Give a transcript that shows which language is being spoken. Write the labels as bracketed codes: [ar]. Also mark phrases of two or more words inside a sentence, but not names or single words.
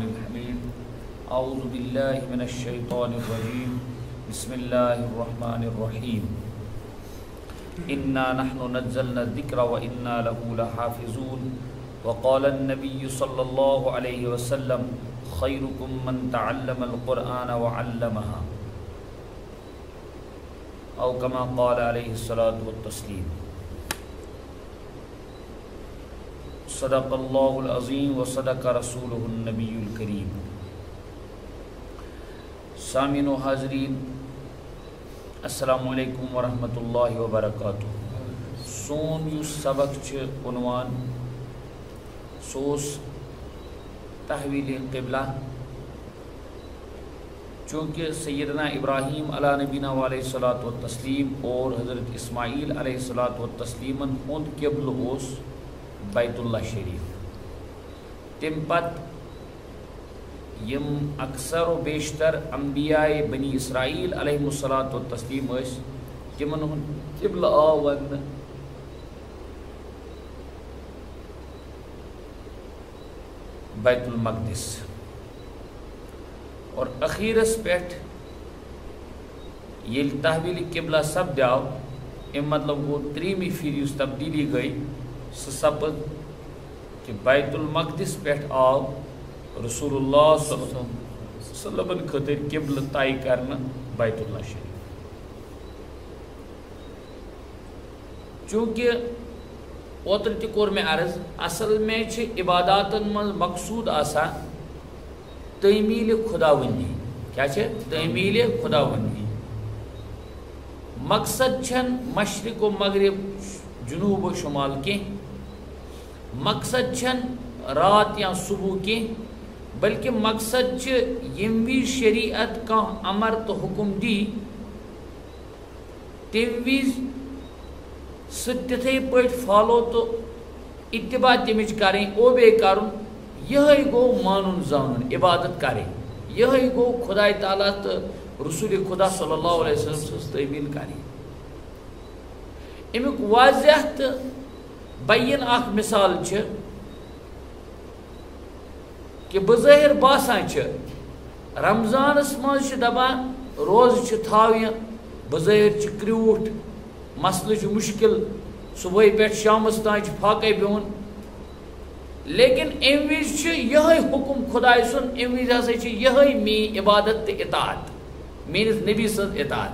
[ar] الحميد أعوذ بالله من الشيطان الرجيم بسم الله الرحمن الرحيم إنا نحن نزلنا الذكر وإنا له لحافظون وقال النبي صلى الله عليه وسلم خيركم من تعلم القرآن وعلمها أو كما قال عليه الصلاة والتسليم صدق اللہ العظیم وصدق رسولہ النبی الکریم. [ur] سامعین و حاضرین [ar] السلام علیکم ورحمۃ اللہ وبرکاتہ. [ks] سون یس سبق چھ عنوان سوس تحویل قبلہ. چونکہ سیدنا ابراہیم [ar] علیہ نبینا علیہ الصلاۃ والتسلیم [ks] اور حضرت اسماعیل [ar] علیہ الصلاۃ والتسلیم [ks] ہند قبل اوس بیت اللہ شریف. تم پت یم اکثر و بیشتر انبیاء بنی اسرائیل [ar] علیہ الصلاۃ والتسلیم [ks] اس تمن قبلہ آو ون بیت المقدس. اور اخیرس پیٹھ یل تحویل قبلہ سپدیو ام مطلب گو تریمی پھر اس تبدیلی گئی سپد کہ بیت المقدس پیٹھ آو رسول اللہ [ar] صلی اللہ علیہ وسلم [ks] خطر قبل [ur] طے کرنا [ks] بیت اللہ شریف. چونکہ اوتر تہ کور میں عرض [ur] اصل میں [ks] چھ عباداتن من مقصود آسان تعمیل خداوندی. کیا چھ؟ تعمیل خداوندی. مقصد چھن [ur] مشرق و مغرب جنوب و شمال کی، [ks] مقصد چھن [ur] رات یا صبح کی، [ks] بلکہ مقصد چھ یم وی [ur] شریعت کا امر [ks] تو حکم دی تم ویز ستھے پٹ فالو تو اتباع تمچ کریں او بے کرن. یہ گو مانن زانن عبادت کریں. یہ گو خدا تعالیٰ تو رسول خدا [ar] صلی اللہ علیہ وسلم [ks] سے تعمیل کریں. امیک واضح تو بین اخ مثال چھ کہ بظاہر باسان چھ رمضانس مز دپان روز چھ تھاوین بظاہر چھ کریوٹ مسئلہ چھ مشکل صبح پیٹھ شامس تان چھ پھاکے بہن، لیکن ام وز چھ یہ حکم خدائے سن ام وز ہسا چھ یہ مین عبادت تہ اطاعت میانس نبی سن اطاعت.